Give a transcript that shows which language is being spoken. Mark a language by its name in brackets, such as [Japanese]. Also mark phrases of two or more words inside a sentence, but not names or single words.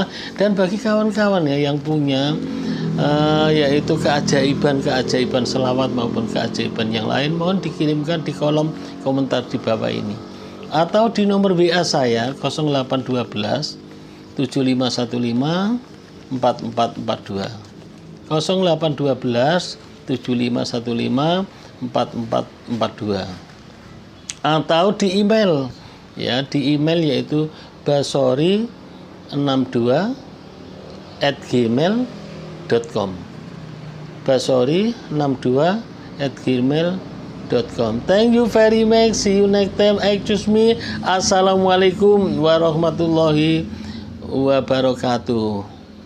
[Indonesian] Dan bagi kawan-kawan ya yang punya yaitu keajaiban selawat maupun keajaiban yang lain, mohon dikirimkan di kolom komentar di bawah ini atau di nomor WA saya 0812 7515 4442 0812 7515 4442 atau di email, ya, di email yaitu basori62@gmail.com basori62@gmail.com. [English] Thank you very much. See you next time. Excuse me. [Arabic] السلام عليكم ورحمة الله وبركاته.